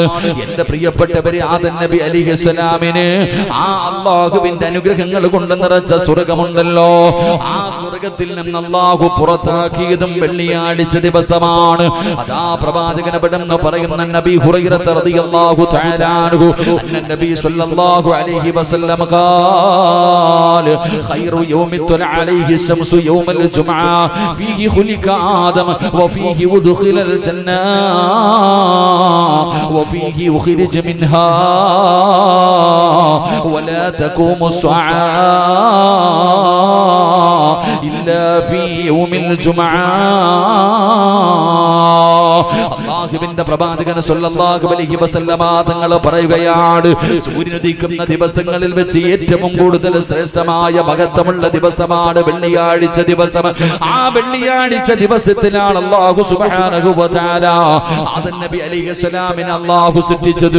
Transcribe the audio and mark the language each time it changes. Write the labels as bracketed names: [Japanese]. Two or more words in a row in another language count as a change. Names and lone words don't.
[Malayalam] എന്റെ പ്രിയപ്പെട്ടവരെ, ആദം നബി അലൈഹിസ്സലാമിന് ആ അല്ലാഹുവിന്റെ അനുഗ്രഹങ്ങൾ കൊണ്ട് നിറച്ച സ്വർഗ്ഗമുണ്ടല്ലോ, ആ സ്വർഗ്ഗത്തിൽ നിന്ന് അല്ലാഹു പുറത്താക്കിയതും വെള്ളിയാഴ്ച ദിവസമാണ്. അതാ പ്രവാചകൻ അവിടെ പറയുന്ന നബി ഹുറൈറ [Arabic] رضي الله تعالى عنه أن النبي صلى الله عليه وسلم قال خير يوم طلع عليه الشمس يوم الجمعة فيه خلق آدم وفيه أدخل الجنة وفيه يخرج منها ولا تقوم الساعة إلا في يوم الجمعة. [Malayalam] അല്ലാഹുവിന്റെ പ്രവാചകൻ [Arabic] صلى الله عليه وسلم [Malayalam] തങ്ങൾ പറയുകയാണ്, സൂര്യൻ ഉദിക്കുന്ന ദിവസങ്ങളിൽ വെച്ച് ഏറ്റവും കൂടുതൽ ശ്രേഷ്ഠമായ മഹത്വമുള്ള ദിവസമാണ് വെള്ളിയാഴ്ച ദിവസം. ആ വെള്ളിയാഴ്ച ദിവസത്തിലാണ് അല്ലാഹു [Arabic] سبحانه وتعالى [Malayalam] ആദം നബി അലൈഹിസ്സലാമിനെ അല്ലാഹു സൃഷ്ടിച്ചത്.